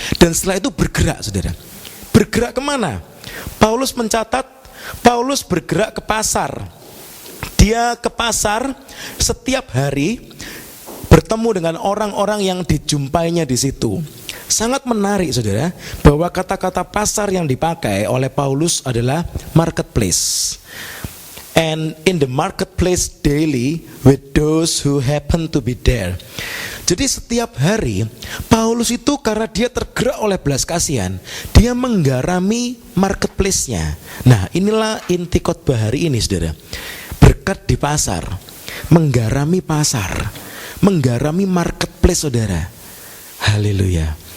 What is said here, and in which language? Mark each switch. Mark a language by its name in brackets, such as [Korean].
[Indonesian] Dan setelah itu bergerak, saudara. Bergerak kemana? Paulus mencatat, Paulus bergerak ke pasar. Dia ke pasar setiap hari, bertemu dengan orang-orang yang dijumpainya di situ. Sangat menarik saudara, bahwa kata-kata pasar yang dipakai oleh Paulus adalah marketplace. [English] And in the marketplace daily with those who happen to be there. [Indonesian] Jadi setiap hari Paulus itu karena dia tergerak oleh belas kasihan, dia menggarami marketplace-nya. Nah, inilah inti khotbah hari ini saudara. Berkat di pasar, menggarami pasar, menggarami marketplace saudara. Haleluya.